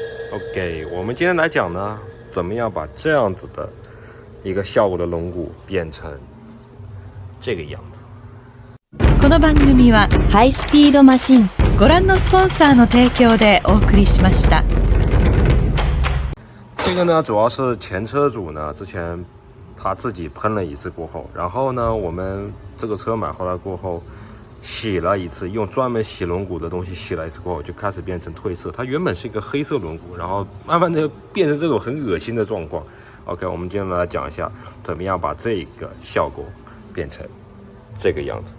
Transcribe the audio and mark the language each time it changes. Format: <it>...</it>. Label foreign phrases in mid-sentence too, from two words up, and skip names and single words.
<zh>OK，我们今天来讲呢，怎么样把这样子的一个效果的龙骨变成这个样子。</zh> <ja>この番組はハイスピードマシンご覧のスポンサーの提供でお送りしました。</ja> <zh>这个呢，主要是前车主呢之前他自己喷了一次过后，然后呢，我们这个车买回来过后。洗了一次，用专门洗轮毂的东西洗了一次过后，就开始变成褪色。它原本是一个黑色轮毂，然后慢慢的变成这种很恶心的状况。OK， 我们今天来讲一下，怎么样把这个效果变成这个样子。</zh>